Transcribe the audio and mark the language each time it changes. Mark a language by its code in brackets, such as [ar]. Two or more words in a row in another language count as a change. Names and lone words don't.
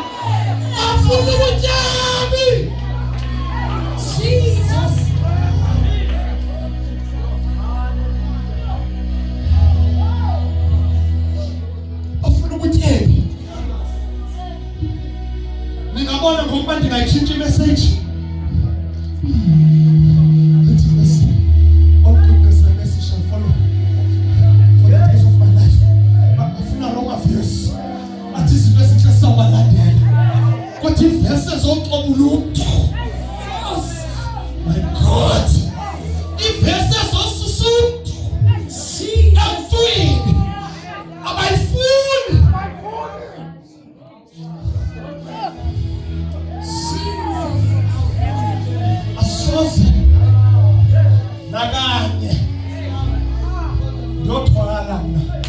[xh] Afuna ubutyebi. Jesus. Afuna ubutyebi. Ningabona ngokuba ndingayitshintsha imessage. [en] Let's listen. All goodness and mercy shall follow for the days of my life. [xh] Afuna longa verse. Athi izinto ezinhle sabalandela. Kodwa ivese zoxobuluntu. [en] My God. [xh] Ivese zosusuntu. Emntwini abayifuni. Asoze nakanye ndothwala mna.